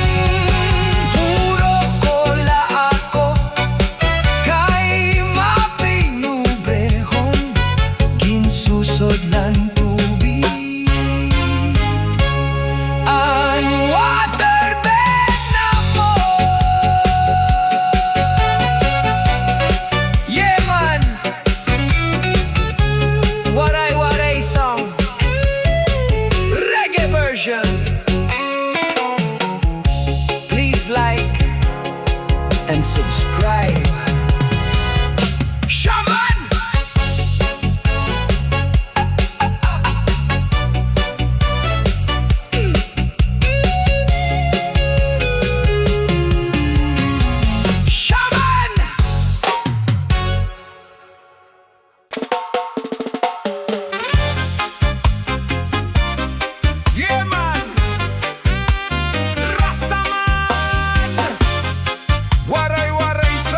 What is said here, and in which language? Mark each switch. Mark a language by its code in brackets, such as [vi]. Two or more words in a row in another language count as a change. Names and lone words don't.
[war] Puro kola ako, kay mapinubrehon, ginsusod lan tubig an waterbed namon. [en] Yeah man, waray song, reggae version. Please like and subscribe. Shaman! Shaman! Yeah man! Rastaman! Waray